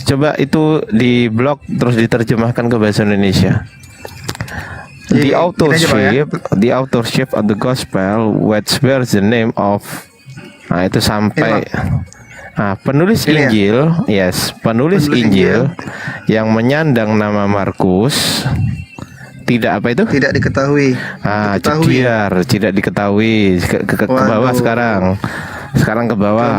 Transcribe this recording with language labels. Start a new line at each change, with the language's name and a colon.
Indonesian: Coba itu di blog terus diterjemahkan ke bahasa Indonesia.
English: The authorship of the gospel which bears the name of.
Indonesian: Nah, itu sampai penulis Injil, penulis Injil yang menyandang nama Markus tidak apa itu? Tidak diketahui. Tidak diketahui. Ke bawah sekarang. Sekarang ke bawah.